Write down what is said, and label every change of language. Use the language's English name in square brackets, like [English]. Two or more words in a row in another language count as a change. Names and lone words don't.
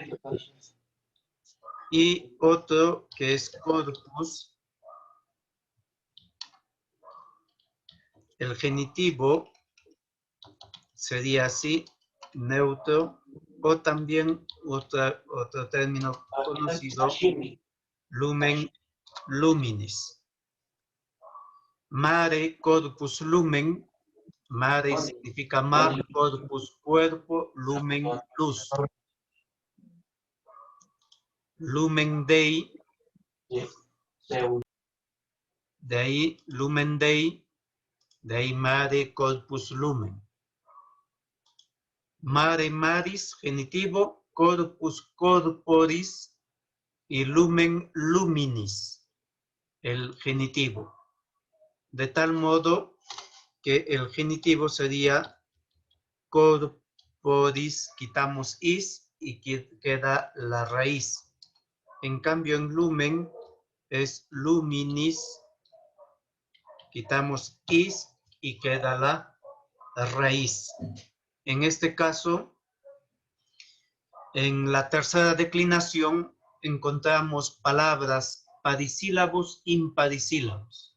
[Spanish] Y otro que es corpus, el genitivo sería así, neutro, o también otro término conocido, [Latin] lumen, luminis. Mare, corpus, lumen. [Spanish] Mare significa mar, corpus, cuerpo, lumen, luz. [Latin] Lumen Dei, [Spanish] de ahí [Latin] lumen Dei, [Spanish] de ahí [Latin] mare, corpus, lumen. Mare maris, genitivo, corpus corporis y lumen luminis, [Spanish] el genitivo. De tal modo que el genitivo sería corporis, quitamos is y queda la raíz. En cambio en lumen es luminis, quitamos is y queda la raíz. En este caso, en la tercera declinación encontramos palabras parisílabos, imparisílabos.